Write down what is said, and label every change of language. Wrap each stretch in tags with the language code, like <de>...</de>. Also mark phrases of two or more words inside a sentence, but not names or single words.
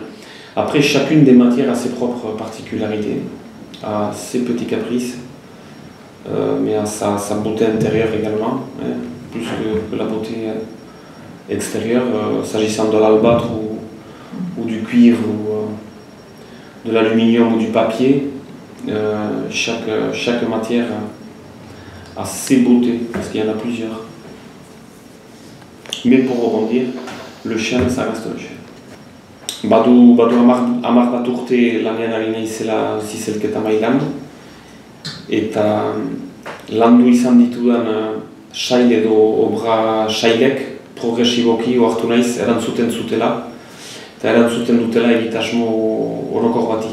<fr>Après, chacune des matières a ses propres particularités, a ses petits caprices, mais a sa beauté intérieure également, hein, plus que la beauté extérieure, s'agissant de l'albâtre ou du cuivre ou de l'aluminium ou du papier. Chaque matière a ses beautés, parce qu'il y en a plusieurs. Mais pour rebondir, le chêne, ça reste le chêne.</fr> <eu>Badu hamar bat urte lanean ari naizela zizelketa mailan, eta landu izan ditudan sail edo obra sailek progresiboki ohartu naiz erantzuten zutela, eta erantzuten dutela egitasmo orokor bati.</eu>